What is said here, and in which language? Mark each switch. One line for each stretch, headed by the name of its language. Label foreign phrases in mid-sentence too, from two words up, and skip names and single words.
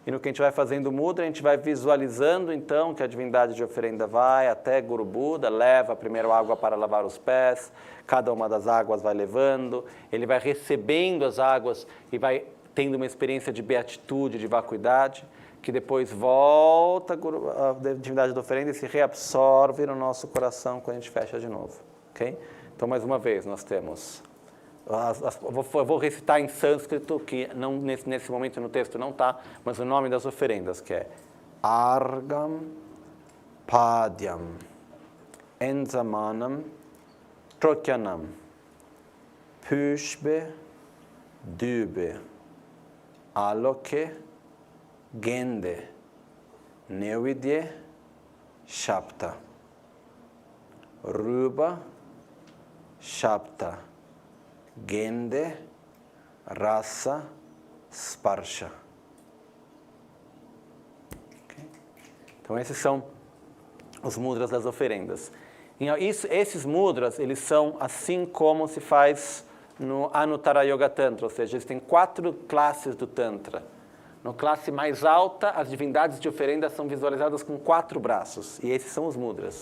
Portuguese: E no que a gente vai fazendo mudra, a gente vai visualizando, então, que a divindade de oferenda vai até Guru Buda, leva primeiro água para lavar os pés, cada uma das águas vai levando, ele vai recebendo as águas e vai tendo uma experiência de beatitude, de vacuidade, que depois volta a divindade da oferenda e se reabsorve no nosso coração quando a gente fecha de novo. Okay? Então, mais uma vez, nós temos... Eu vou recitar em sânscrito, que não, nesse momento no texto não está, mas o nome das oferendas, que é
Sanskrit: Argam, Padyam, Enzamanam, Trokyanam, Pushbe, Dube, Aloke, Gende, Neuvidye, Shapta, Ruba, Shapta, Gende, Rasa, Sparsha.
Portuguese: Okay? Então, esses são os mudras das oferendas. Esses mudras, eles são assim como se faz no Anuttara Yoga Tantra, ou seja, eles têm 4 classes do Tantra. Na classe mais alta, as divindades de oferenda são visualizadas com 4 braços, e esses são os mudras.